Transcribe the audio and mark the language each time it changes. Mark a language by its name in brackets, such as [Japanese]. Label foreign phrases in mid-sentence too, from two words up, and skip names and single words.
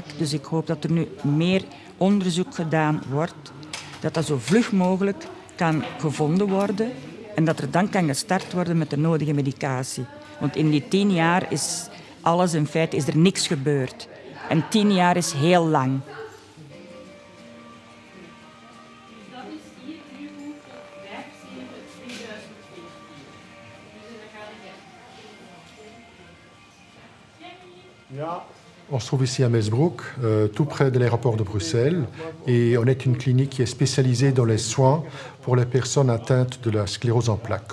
[Dutch] Dus ik hoop dat er nu meer onderzoek gedaan wordt. Dat dat zo vlug mogelijk kan gevonden worden. En dat er dan kan gestart worden met de nodige medicatie. Want in die 10 jaar is alles in feite, is er niks gebeurd. En 10 jaar is heel lang. [French] On se trouve ici à Mesbroek, tout près de l'aéroport de Bruxelles, et on est une clinique qui est spécialisée dans les soins pour les personnes atteintes de la sclérose en plaques.